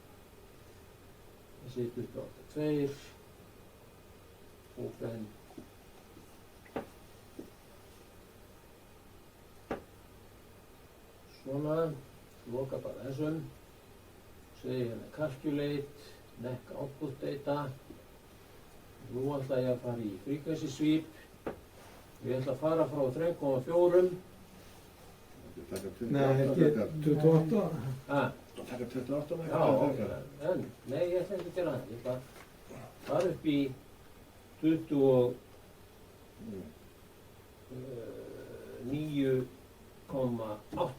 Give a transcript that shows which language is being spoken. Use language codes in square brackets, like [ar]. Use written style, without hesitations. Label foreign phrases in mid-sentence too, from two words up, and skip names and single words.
[is] þessi 28.2, open, svona, loka bara þessum, segi hérna calculate, [en] NEC output data, [is] nú ætla ég að fara í [en] frequency sweep, [is] ég ætla að fara frá 3,4, Nei, ekki 28. Það taka 28 með já, en, nei, ég ætla ekki að gera það, ég bara fara upp í 29,8.